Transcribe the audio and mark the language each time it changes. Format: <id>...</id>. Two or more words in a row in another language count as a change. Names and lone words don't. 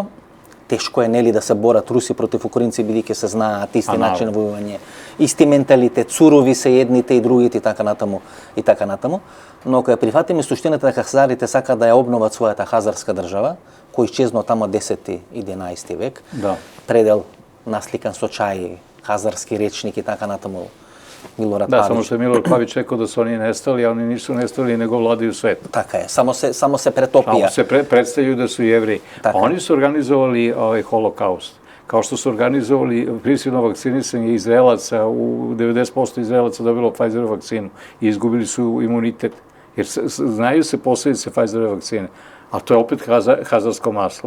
<mk>Тешко е, нели, да се борат руси против украинци, бидејќи се знаат исти начин војување, исти менталитет, цурови се едните и другите и така натаму. Но кога прифатиме суштината дека хазарите сакаат да ја обноват својата хазарска држава, кој исчезнал тамо 10 и 11 век, предел насликан со чај, хазарски речник и така натаму. Милорад Павич. Да, само што Милорад Павич рекao</mk> <sr>да su oni nestali, a oni nisu nestali, nego vladaju svet.</sr> <mk>Така е, само се претопија.</mk> <sr>Само се представljaju da su jevreji. Oni su organizovali holokaust. Kao što su organizovali prisilno vakcinisanje Izraelaca, u 90% Izraelaca dobilo Pfizerovu vakcinu i izgubili su imunitet. Jer znaju se posljedice Pfizerove vakcine. A to je opet hazarsko maslo.</sr>